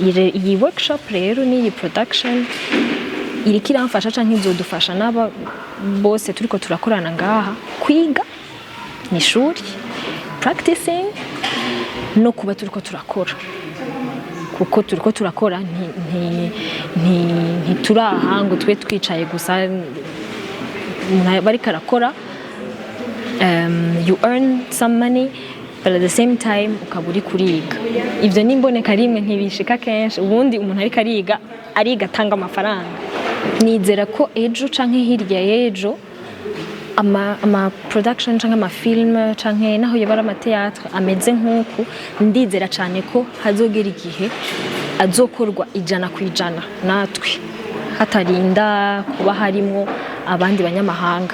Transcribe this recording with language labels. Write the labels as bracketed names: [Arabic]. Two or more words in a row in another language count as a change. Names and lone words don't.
[Rundi] iyi workshop rero n'iyi production iriko iramfasha canke izodufasha n'aba bose turiko turakorana ngaha kwiga ni ishuri practicing no kuba turiko turakora kuko turiko turakora ntituraha ngo twe twicaye gusa bariko arakora. [English] You earn some money but at the same time [Rundi] ukaba uri kuriga. Ivyo nimboneka rimwe ntibishika kenshi, ubundi umuntu ariko ariga atanga amafaranga. Nizera ko ejo canke hirya y'ejo ama production canke ama film canke naho yabara ama theatre ameze nk'uku, ndizera cyane ko hazogera igihe azokorwa 100% natwe hatarinda kuba harimo abandi banyamahanga.